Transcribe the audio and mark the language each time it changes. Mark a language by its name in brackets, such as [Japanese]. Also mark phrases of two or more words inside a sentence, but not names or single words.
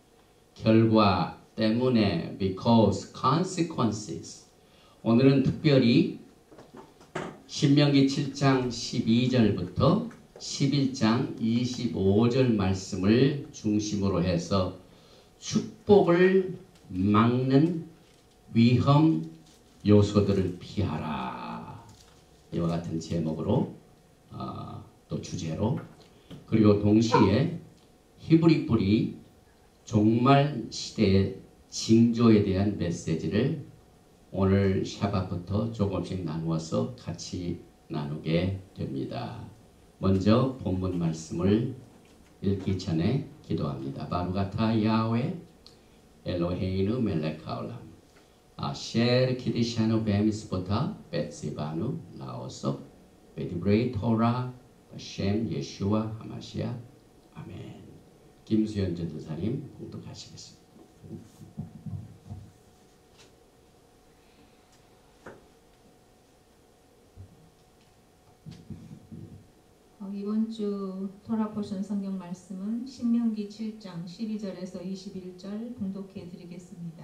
[Korean] 결과 때문에 [English] because consequences. [Korean] 오늘은 특별히 신명기 7장 12절부터 11장 25절 말씀을 중심으로 해서 축복을 막는 위험 요소들을 피하라. 이와 같은 제목으로 또 주제로 그리고 동시에 히브리 뿌리 종말 시대의 징조에 대한 메시지를 오늘 샤밧부터 조금씩 나누어서 같이 나누게 됩니다. 먼저 본문 말씀을 읽기 전에 기도합니다. [Hebrew] ברוך אתה יהוה אלוהינו מלך העולם אשר קידשנו במצוותיו וציוונו לעסוק בדברי תורה בשם ישוע המשיח אמן. [Korean] 김수현 전도사님 봉독하시겠습니다. 이번 주 토라 포션 성경 말씀은 신명기 7장 12절에서 21절 봉독해 드리겠습니다.